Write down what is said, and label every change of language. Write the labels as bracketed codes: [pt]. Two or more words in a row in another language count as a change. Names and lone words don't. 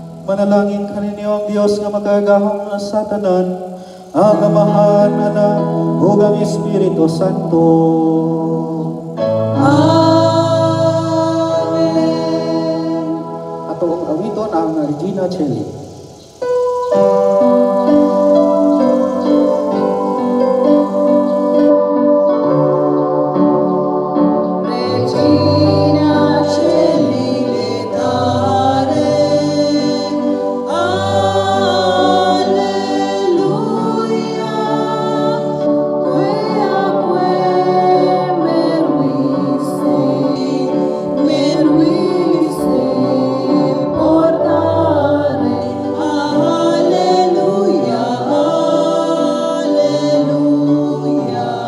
[ceb] Manalangin ka ninyo ang Diyos nga makagahom na sa tanan, ang Amahan, Anak, ug ang Espiritu Santo. Amen. Ato ang awiton ang Regina Celli. [la] Regina Celli letare, alleluia, que meruisse portare, alleluia, alleluia.